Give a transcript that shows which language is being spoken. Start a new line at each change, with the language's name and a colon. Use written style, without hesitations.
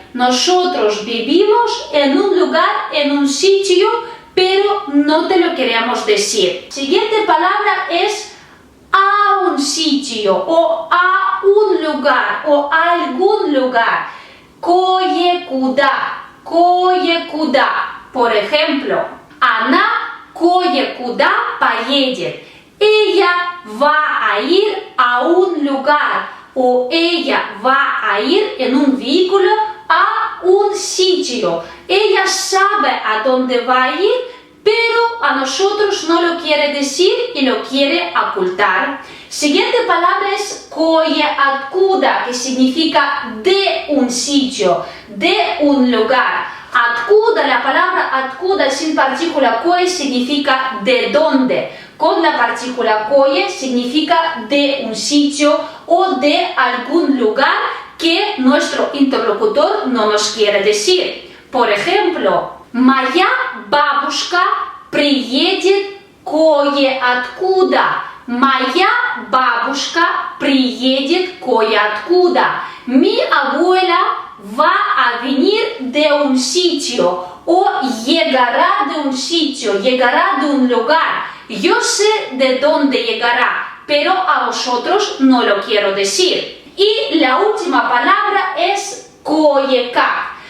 Spanish: Nosotros vivimos en un lugar, en un sitio, pero no te lo queremos decir. Siguiente palabra es a un sitio o a un lugar o a algún lugar.
Russian: Кое-куда, кое-куда.
Spanish: Por ejemplo,
Russian: она кое-куда поедет.
Spanish: Ella va a ir a un lugar o ella va a ir en un vehículo a un sitio. Ella sabe a dónde va a ir, pero a nosotros no lo quiere decir y lo quiere ocultar. Siguiente palabra es кое-откуда, que significa de un sitio, de un lugar. Откуда, la palabra откуда sin partícula кое significa de dónde. Con la partícula кое significa de un sitio o de algún lugar, que nuestro interlocutor no nos quiere decir.
Russian: Por ejemplo, «Моя бабушка приедет кое-откуда». «Моя бабушка приедет кое-откуда».
Spanish: Mi abuela va a venir de un sitio o llegará de un sitio, llegará de un lugar. Yo sé de dónde llegará, pero a vosotros no lo quiero decir. Y la última palabra es koye-kak.